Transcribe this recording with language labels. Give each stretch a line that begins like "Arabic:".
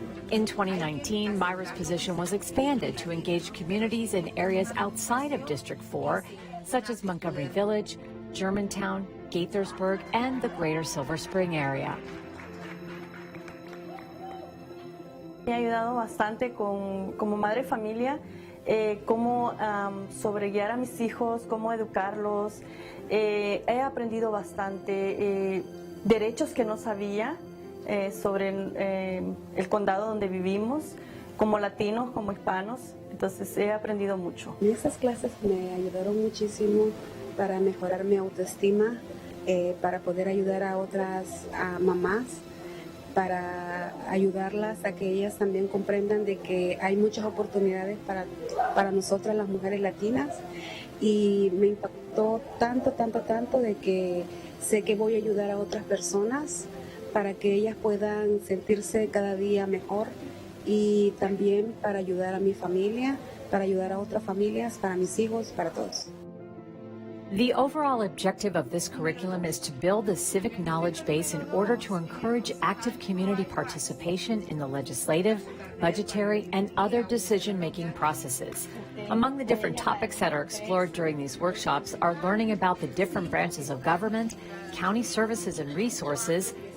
English: In 2019, Myra's position was expanded to engage communities in areas outside of District 4, such as Montgomery Village, Germantown, Gaithersburg, and the greater Silver Spring area.
Spanish: Me ha ayudado bastante como madre de familia, cómo sobreguiar a mis hijos, cómo educarlos. He aprendido bastante derechos que no sabía sobre el condado donde vivimos, como latinos, como hispanos. Entonces he aprendido mucho. Esas clases me ayudaron muchísimo para mejorar mi autoestima, para poder ayudar a otras mamás, para ayudarlas a que ellas también comprendan de que hay muchas oportunidades para nosotras las mujeres latinas, y me impactó tanto de que sé que voy a ayudar a otras personas para que ellas puedan sentirse cada día mejor, y también para ayudar a mi familia, para ayudar a otras familias, para mis hijos, para todos.
English: The overall objective of this curriculum is to build the civic knowledge base in order to encourage active community participation in the legislative, budgetary, and other decision-making processes. Among the different topics that are explored during these workshops are learning about the different branches of government, county services and resources,